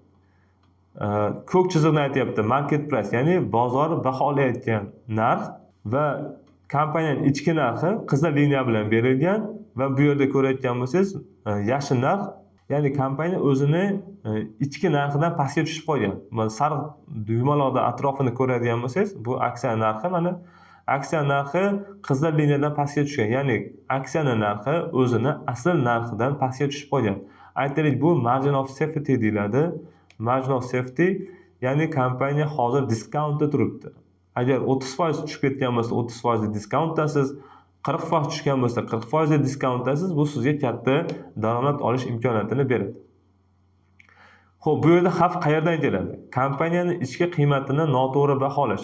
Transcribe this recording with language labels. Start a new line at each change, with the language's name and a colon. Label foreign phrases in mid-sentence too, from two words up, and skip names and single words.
Uzbek: Ko'k chiziqni aytyapti
English: market price,
Uzbek: ya'ni bozor baholayotgan narx va kompaniyaning ichki narxi qizil liniya bilan berilgan va bu yerda ko'rayotgan bo'lsangiz yashil narx, ya'ni kompaniya o'zini ichki narxidan pastga tushib qolgan. Mana sariq yumaloqda atrofini ko'radigan bo'lsangiz, bu aksiya narxi, mana aksiya narxi qizil liniyadan pastga tushgan. Ya'ni aksiyaning narxi o'zini asl narxidan pastga tushib qolgan. Aytaylik, bu
English: margin of safety deyiladi. Margin of safety,
Uzbek: ya'ni kompaniya hozir diskountda turibdi. Agar 30% tushib ketgan bo'lsa, 30% diskountdasiz, 40% tushgan bo'lsa, 40% diskountdasiz, bu sizga katta daromad olish imkoniyatini beradi. Xo'p, bu yerda xavf qayerdan keladi? Kompaniyaning ichki qiymatini noto'g'ri baholash.